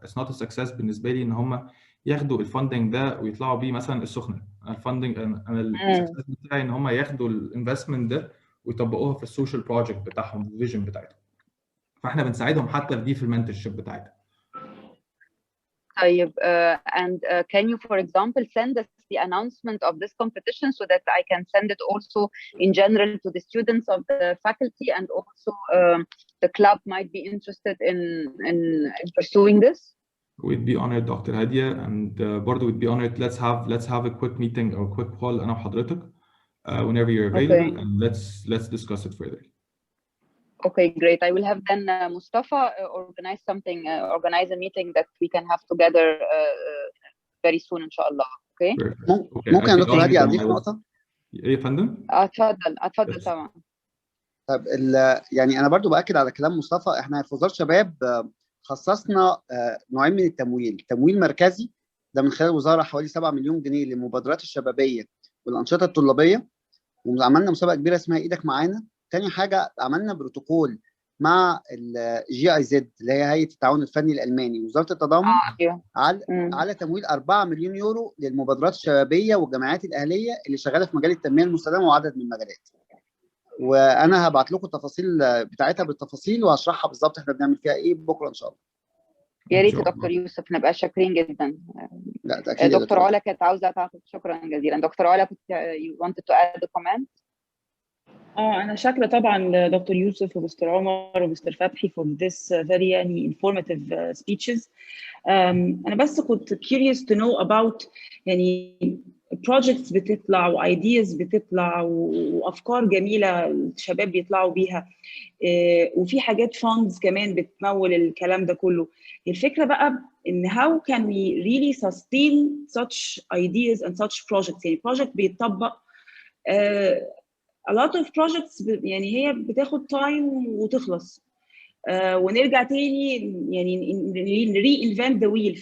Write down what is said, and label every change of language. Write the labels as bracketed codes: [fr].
[en] It's not a success [ar] بالنسبه لي ان هم ياخدوا الفندنج ده ويطلعوا بيه مثلا السخنه. الفندنج انا السكسس بتاعي ان هم ياخدوا الانفستمنت ده ويطبقوها في السوشيال بروجكت بتاعهم، الفيجن بتاعتهم. فاحنا بنساعدهم حتى في دي في المنتورشيب بتاعتها. [en] طيب, and can you, for example, send us the announcement of this competition so that I can send it also in general to the students of the faculty, and also the club might be interested in pursuing this? We'd be honored, Dr. Hadia, and برضه we'd be honored. Let's have a quick meeting or a quick call [ar] أنا وحضرتك [en] whenever you're available, and let's discuss it further. Okay, great. I will have then Mustafa organize a meeting that we can have together very soon إن شاء الله. Okay. [ar] ممكن يا دكتور هادي أضيف نقطة؟ إيه يا فندم؟ اتفضل طبعا. طب يعني أنا برضو بأكد على كلام مصطفى. إحنا في وزارة الشباب خصصنا نوعين من التمويل. تمويل مركزي ده من خلال الوزارة حوالي 7 مليون جنيه للمبادرات الشبابية والأنشطة الطلابية، وعملنا مسابقة كبيرة اسمها إيدك معانا. تاني حاجة عملنا بروتوكول مع GIZ اللي هي هيئة التعاون الفني الألماني ووزارة التضامن على تمويل 4 مليون يورو للمبادرات الشبابية والجمعيات الأهلية اللي شغالة في مجال التنمية المستدامة وعدد من المجالات. وأنا هبعت لكم التفاصيل بتاعتها بالتفاصيل وهشرحها بالظبط احنا بنعمل فيها إيه بكرة إن شاء الله. يا ريت دكتور يوسف، نبقى شاكرين جدا. لا ده أكيد. دكتور علا كانت عاوزة تعطي. شكرا جزيلا. [en] Doctor علا كنت you wanted to add a comment? [ar] أنا شاكرة طبعا دكتور يوسف ومستر عمر ومستر فتحي [en] for this very [ar] يعني [en] informative speeches. [ar] أنا بس كنت [en] curious to know about [ar] يعني projects بتطلع وايدياز بتطلع وافكار جميله الشباب بيطلعوا بيها، وفي حاجات funds كمان بتمول الكلام ده كله. الفكره بقى ان [en] how can we really sustain such ideas and such projects. [ar] يعني project بيتطبق [en] a lot of projects [ar] يعني هي بتاخد time وتخلص ونرجع تاني يعني [en] reinvent the wheel.